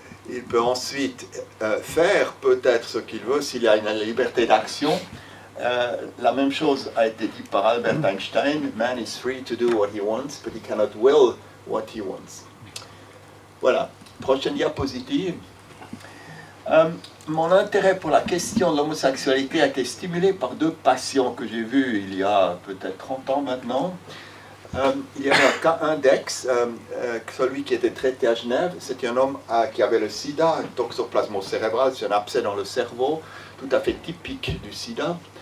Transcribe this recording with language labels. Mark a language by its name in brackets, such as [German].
[French] Il peut ensuite faire peut-être ce qu'il veut s'il y a une liberté d'action. La même chose a été dit par Albert Einstein. [English] Man is free to do what he wants, but he cannot will what he wants. [French] Voilà. Prochaine diapositive. Mon intérêt pour la question de l'homosexualité a été stimulé par 2 patients que j'ai vus il y a peut-être 30 ans maintenant. Il y avait un cas index, celui qui était traité à Genève. C'était un homme qui avait le sida, un toxoplasmose cérébral, c'est un abcès dans le cerveau, tout à fait typique du sida.